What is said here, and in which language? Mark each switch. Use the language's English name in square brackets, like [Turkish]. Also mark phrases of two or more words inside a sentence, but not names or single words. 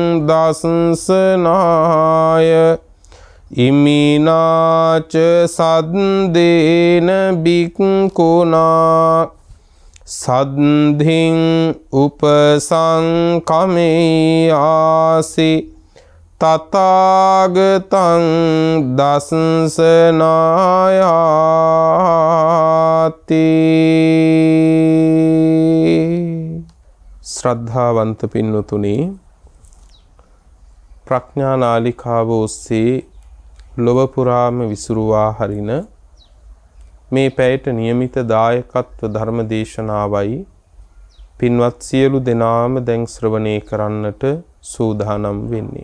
[Pali] दंशनाय इमिना च सद्देन भिक्खुना सद्धिं उपसंकमेयासि तथागतं [Sinhala] दंशनायाति श्रद्धावंत පින්වතුනි ප්‍රඥා නාලිකාව ඔස්සේ ලොව පුරාම විසුරුවා හරින මේ පැයට નિયમિત දායකත්ව ධර්ම දේශනාවයි පින්වත් සියලු දෙනාම දැන් ශ්‍රවණය කරන්නට සූදානම් වෙන්නේ.